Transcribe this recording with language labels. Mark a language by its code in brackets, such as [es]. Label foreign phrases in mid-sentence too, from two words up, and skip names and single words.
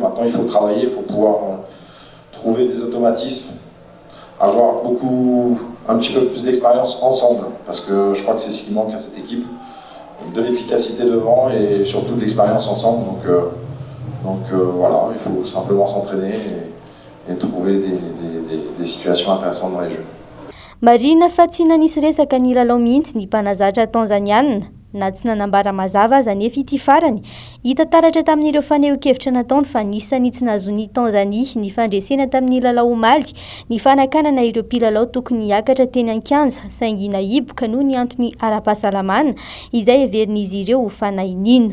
[fr] Maintenant il faut travailler, il faut pouvoir trouver des automatismes, avoir un petit peu plus d'expérience ensemble, parce que je crois que c'est ce qui manque à cette équipe, de l'efficacité devant et surtout de l'expérience ensemble. Donc voilà, il faut simplement s'entraîner et trouver des situations intéressantes dans les jeux. [mg] Marina fa tsy nanisy resaka ny lalao mihitsy ny mpanazatra tanzaniana na tsy nanambara mazava aza nefa ity farany hita taratra tamin'ireo fanehoan-kevitra nataony fa nisany tsy nazon'ny Tanzania ny fandresena tamin'ny lalao omaly ny fanakanana ireo mpilalao tokony hiakatra teny an-kianja saingy nahiboka noho ny antony ara-pahasalamana izay heverin'izy ireo ho fanahinina.